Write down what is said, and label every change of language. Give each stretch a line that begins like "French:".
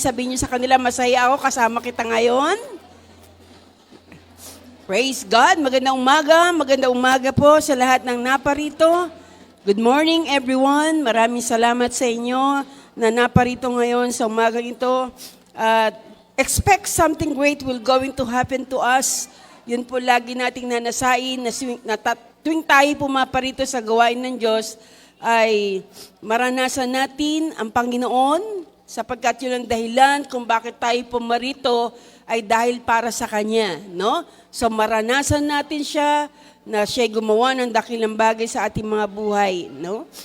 Filipino: Sabihin niyo sa kanila, masaya ako, kasama kita ngayon. Praise God! Magandang umaga po sa lahat ng naparito.
English: Good morning, everyone.
Filipino: Maraming salamat sa inyo na naparito ngayon sa umagang ito.
English: Expect something great will going to happen to us.
Filipino: Yun po lagi nating nanasain na tuwing tayo pumaparito sa gawain ng Diyos, ay maranasan natin ang Panginoon sapagkat yun ang dahilan kung bakit tayo pumarito ay dahil para sa Kanya, no? So maranasan natin siya na siya gumawa ng dakilang bagay sa ating mga buhay, no?